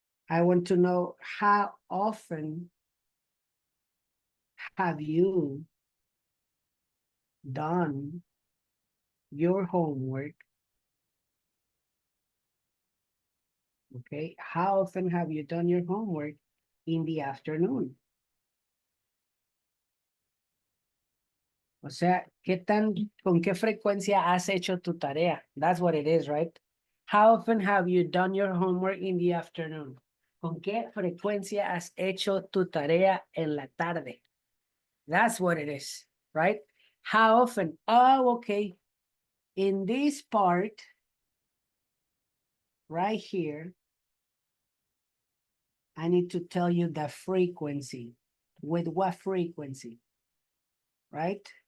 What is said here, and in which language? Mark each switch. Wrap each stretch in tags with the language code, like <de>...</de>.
<en>I want to know how often have you done your homework? Okay, how often have you done your homework in the afternoon?</en> <es>O sea, con qué frecuencia has hecho tu tarea?</es> <en>That's what it is, right? How often have you done your homework in the afternoon?</en> <es>¿Con qué frecuencia has hecho tu tarea en la tarde?</es> <en>That's what it is, right? How often? Oh, okay. In this part, right here, I need to tell you the frequency. With what frequency? Right?</en>